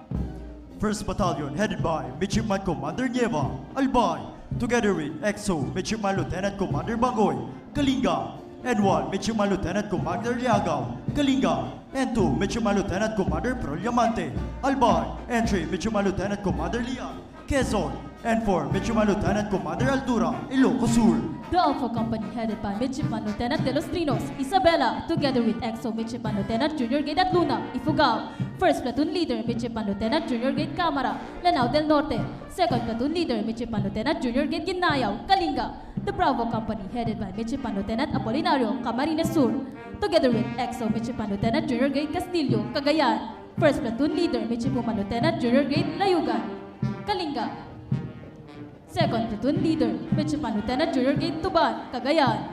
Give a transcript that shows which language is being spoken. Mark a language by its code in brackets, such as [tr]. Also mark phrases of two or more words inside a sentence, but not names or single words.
[en] 1st Battalion headed by Midshipman Commander Nieva, Albay, together with EXO Midshipman Lieutenant Commander Bangoy, Kalinga, and 1 Midshipman Lieutenant Commander Liagaw, Kalinga, and 2 Midshipman Lieutenant Commander Proliamante, Albay, and 3 Midshipman Lieutenant Commander Lian, Quezon, and 4 Midshipman Lieutenant Commander Altura, Ilocos Sur. The Alpha Company headed by Midshipman Lieutenant De Los Trinos, Isabela, together with EXO Midshipman Lieutenant Junior Grade at Luna, Ifugao. 1st Platoon Leader Midshipman Lieutenant Junior Grade Camara, Lanao del Norte. 2nd Platoon Leader Midshipman Lieutenant Junior Grade Ginnayaw, Kalinga. The Bravo Company headed by Midshipman Lieutenant Apolinario, Camarines Sur, together with EXO Midshipman Lieutenant Junior Grade Castillo, Cagayan. First Platoon Leader, Michipuma Lieutenant Junior Grade Layugan, Kalinga. Second Platoon Leader, Michipuma Lieutenant Junior Grade Tuban, Cagayan.